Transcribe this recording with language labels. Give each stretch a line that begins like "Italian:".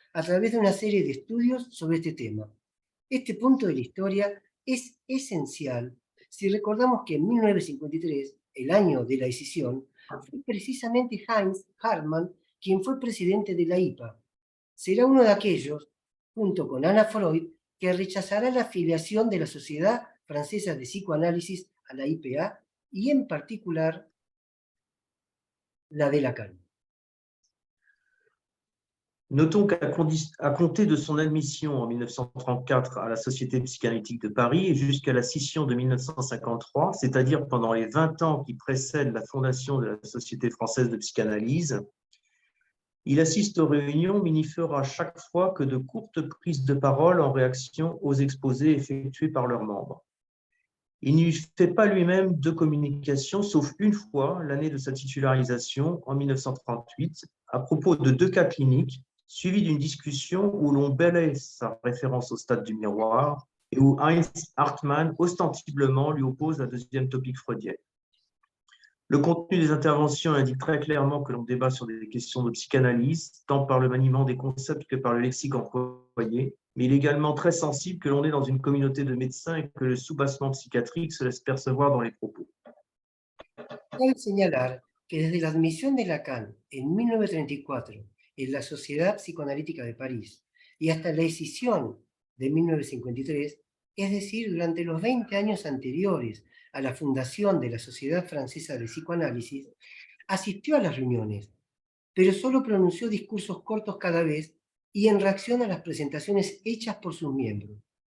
Spanish: a través de una serie de estudios sobre este tema. Este punto de la historia es esencial si recordamos que en 1953, el año de la decisión, fue precisamente Heinz Hartmann quien fue presidente de la IPA. Será uno de aquellos, junto con Anna Freud, que rechazará la afiliación de la Sociedad Francesa de Psicoanálisis a la IPA y en particular la de Lacan.
French: Notons qu'à compter de son admission en 1934 à la Société psychanalytique de Paris et jusqu'à la scission de 1953, c'est-à-dire pendant les 20 ans qui précèdent la fondation de la Société française de psychanalyse, il assiste aux réunions, mais n'y fera chaque fois que de courtes prises de parole en réaction aux exposés effectués par leurs membres. Il n'y fait pas lui-même de communication, sauf une fois, l'année de sa titularisation, en 1938, à propos de 2 cas cliniques, suivi d'une discussion où l'on balaie sa référence au stade du miroir et où Heinz Hartmann ostensiblement lui oppose la deuxième topique freudienne. Le contenu des interventions indique très clairement que l'on débat sur des questions de psychanalyse, tant par le maniement des concepts que par le lexique employé, mais il est également très sensible que l'on est dans une communauté de médecins et que le soubassement psychiatrique se laisse percevoir dans les propos.
Spanish: Cabe señalar que desde la admisión de Lacan en 1934 en la Sociedad Psicoanalítica de París y hasta la decisión de 1953, es decir, durante los 20 años anteriores a la fundación de la Sociedad Francesa de Psicoanálisis, asistió a las reuniones, pero solo pronunció discursos cortos cada vez y en reacción a las presentaciones hechas por sus miembros.